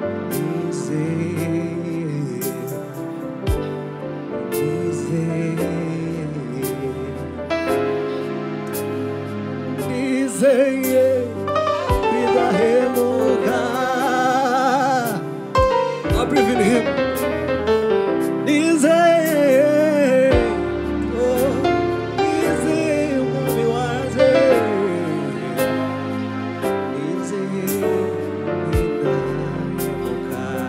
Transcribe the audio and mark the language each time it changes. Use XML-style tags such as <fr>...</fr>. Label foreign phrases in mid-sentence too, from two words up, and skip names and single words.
<rw>Nizeye, nizeye, nizeye kwidahemuka.</rw> <en>I believe in him.</en> <rw>Nizeye, oh, nizeye umwami wanjye. Nizeye indahemuka.</rw>